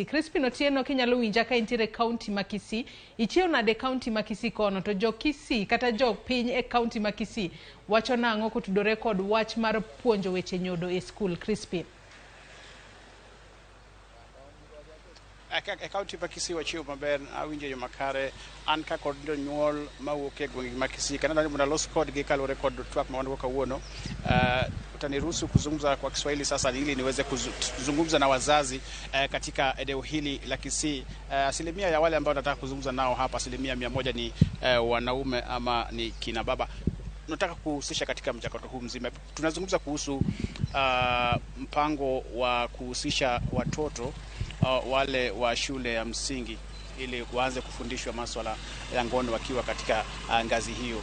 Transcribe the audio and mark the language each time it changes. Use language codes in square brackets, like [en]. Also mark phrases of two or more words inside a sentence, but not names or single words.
[luo] Crispin Otieno kinyalo winja ka intiere county ma Kisii ichiew nade county ma Kisii kono to jo Kisii kata jo piny e county ma Kisii wacho nango kotudore kod wach mar puonjo weche nyodo e school. Crispin. County ma Kisii wachiwo maber awinjo yo makare an ka kod jonyuol mawuok e gwenge ma Kisii kana mna los code gi kalore kod twak ma wanawaka uono [sw] utaniruhusu kuzungumza kwa Kiswahili sasa ili niweze kuzungumza na wazazi katika eneo hili la Kisii. Asilimia ya wale ambao nataka kuzungumza nao hapa asilimia 100 ni wanaume ama ni kina baba. Nataka kuhusisha katika mchakato huu mzima. Tunazungumza kuhusu mpango wa kuhusisha watoto wale wa shule ya msingi ili waanze kufundishwa masuala ya ngono wakiwa katika ngazi hiyo.